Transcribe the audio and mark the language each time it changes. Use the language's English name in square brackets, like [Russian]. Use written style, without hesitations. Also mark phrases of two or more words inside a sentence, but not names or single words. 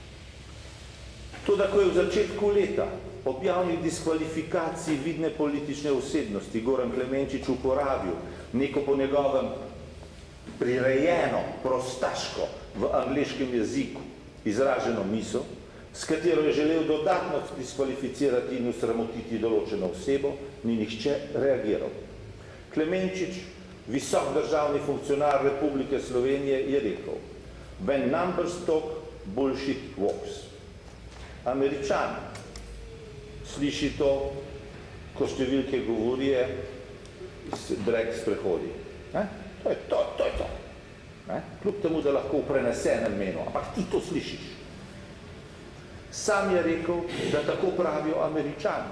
[Slovenian] Toda, ko je v začetku leta ob javni diskvalifikaciji vidne politične osebnosti Goran Klemenčič uporabil neko po njegovem prirejeno, prostaško v angleškem jeziku izraženo misel, s katero je želel dodatno diskvalificirati in usramotiti določeno osebo, ni nihče reagiral. Klemenčič, visok državni funkcionar Republike Slovenije, je rekel: [English] When numbers talk, bullshit walks. [Slovenian] Američan sliši to, ko številke govorijo, drag sprehodi. To je to. Kljub temu, da lahko v prenesenem menu, ampak ti to slišiš. Sam je rekel, da tako pravijo Američani.